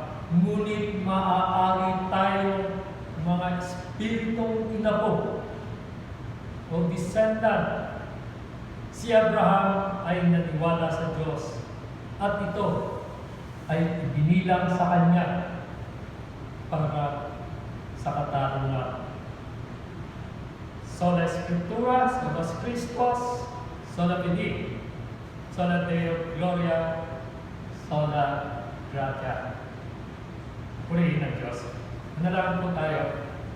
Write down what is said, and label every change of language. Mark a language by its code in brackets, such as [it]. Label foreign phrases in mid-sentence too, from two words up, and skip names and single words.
[tl] Ngunit maaari tayo mga espiritong inapo o descendant. Si Abraham ay naniwala sa Diyos at ito ay ibinilang sa kanya para sa katarungan. [la] Sola Scriptura, Sola Christus, Sola Fide, Sola Deo Gloria, Sola Gratia. [tl] Purihin ng Diyos. Manalangin po tayo.